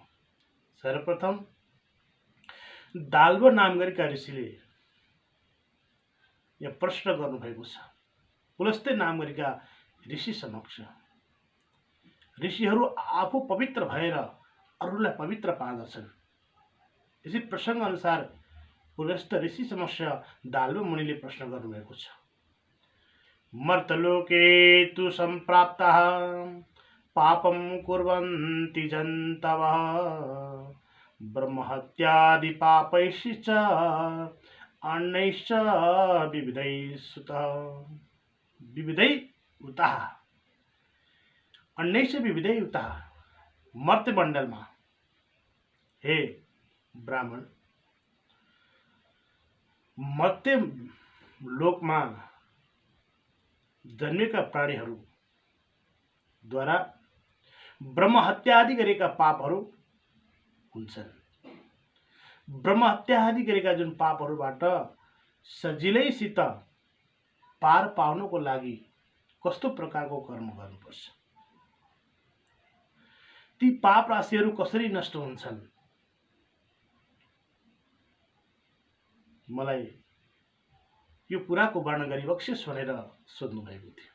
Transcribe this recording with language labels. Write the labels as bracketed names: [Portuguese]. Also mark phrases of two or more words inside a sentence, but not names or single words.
[Nepali] सर्वप्रथम दाल्व नाम गरेका ऋषिले यहाँ प्रश्न गर्नुभएको छ। पुलस्त्य नाम गरेका ऋषि समक्ष ऋषिहरू आफू पवित्र भएर अरूलाई पवित्र पार्दछन्। इसी प्रसंग अनुसार पुलस्त ऋषि समक्ष दाल्व मुनिले प्रश्न गर्नुभएको छ। [Sanskrit] मर्तलोके तु सम्प्राप्तः पापं कुर्वन्ति जन्तवः ब्रह्महत्यादि पापैश्च अन्यैश्च विविधैस्तः अन्यैश्च विविधैस्तः। [Nepali] मर्त्यमण्डलमा हे ब्राह्मण, मर्त्य लोकमा जन्मेका प्राणीहरूद्वारा ब्रह्महत्या आदि गरेका पापहरू हुन्छन्। ब्रह्महत्या आदि गरेका जुन पापहरूबाट सजिलैसित पार पाउनको लागि कस्तो प्रकारको कर्म गर्नुपर्छ, ती पाप राशिहरू कसरी नष्ट हुन्छन्, मलाई यो कुराको वर्णन गरी बक्सियोस् भनेर सोध्नु भएको थियो।